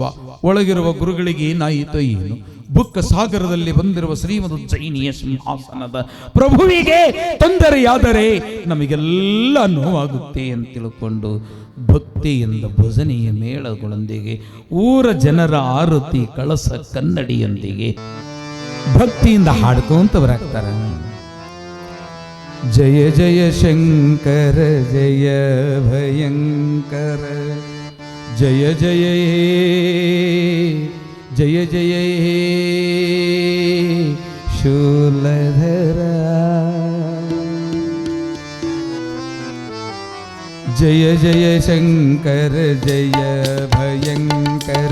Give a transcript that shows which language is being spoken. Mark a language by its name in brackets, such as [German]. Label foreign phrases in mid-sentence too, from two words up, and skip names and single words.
[Kannada] ಒಳಗಿರುವ ಗುರುಗಳಿಗೆ ಏನಾಯಿತೋ ಏನು, ಬುಕ್ಕ ಸಾಗರದಲ್ಲಿ ಬಂದಿರುವ ಶ್ರೀಮದ್ ಉಜ್ಜಯಿನಿಯ ಸಿಂಹಾಸನದ ಪ್ರಭುವಿಗೆ ತೊಂದರೆಯಾದರೆ ನಮಗೆಲ್ಲ ನೋವಾಗುತ್ತೆ ಅಂತ ತಿಳ್ಕೊಂಡು ಭಕ್ತಿಯಿಂದ ಭಜನೆಯ ಮೇಳಗಳೊಂದಿಗೆ ಊರ ಜನರ ಆರತಿ ಕಳಸ ಕನ್ನಡಿಯೊಂದಿಗೆ ಭಕ್ತಿಯಿಂದ ಹಾಡ್ಕೊಂತ ಬರಾಕ್ತಾರೆ. ಜಯ ಜಯ ಶಂಕರ ಜಯ ಭಯಂಕರ, ಜಯ ಜಯ ಜಯ ಜಯ ಶೂಲಧರ, ಜಯ ಜಯ ಶಂಕರ ಜಯ ಭಯಂಕರ,